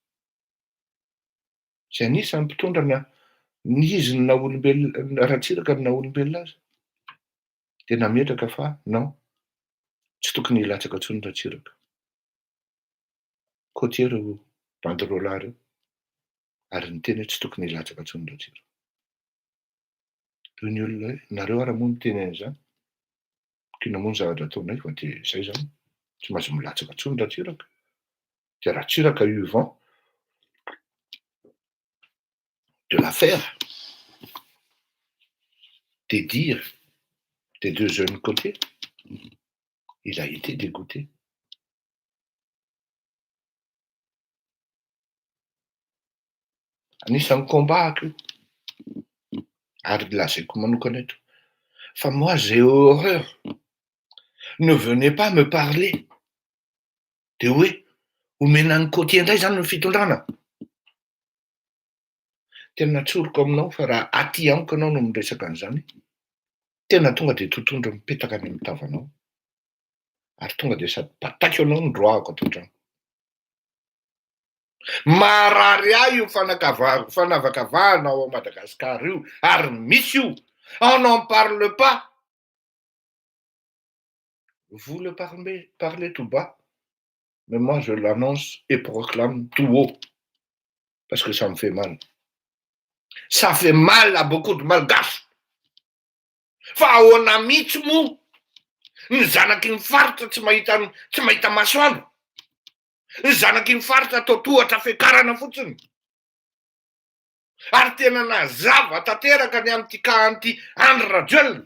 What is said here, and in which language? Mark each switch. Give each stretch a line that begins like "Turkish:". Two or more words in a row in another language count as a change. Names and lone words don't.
Malagasy: zay anisany mpitondra ny izy na olombelona Ratsiraka na olombelona azy dia nametraka fa non tsy tokony hilatsaka intsony Ratsiraka côtier reo banderôla reo ary ny teny hoe tsy tokony hilatsaka intsony Ratsiraka toy ny olona hoe nareo ary moa miteny an'izany kina moa ny zavatra ataonay fa dia izay zany tsy maintsy milatsaka intsony Ratsiraka dia Ratsiraka io vent
French: de l'affaire des dires des 2 jeunes côtés il a été dégoûté
Malagasy: anisan'ny combat io ary lazaiko manokana eto fa
French: moi j'ai horreur ne venez pas me parler de
Malagasy: hoe omenan'ny côtier indray zany ny fitondrana tena tsoroko aminao fa raha aty amiko anao no miresaka an'izany tena tonga dia totondro mipetaka any amin'ny tavanao ary tonga dia sady pataky anao ny roahako ato an-trano marary ahy io fanavakavahana ao Madagasikara io ary misy io
French: on n'en parle pas vous le parlez tout bas mais moi je l'annonce et proclame tout haut parce que ça me fait mal. Ça fait mal à beaucoup de malgaches.
Malagasy: Fa ahoana mihitsy moa ny zanaky ny faritra tsy mahita masoandro. Ny zanaky ny faritra atao tohatra fiakarana fotsiny. Ary tena nazava tanteraka ny amin'ity kahan'ity Andry Rajoelina.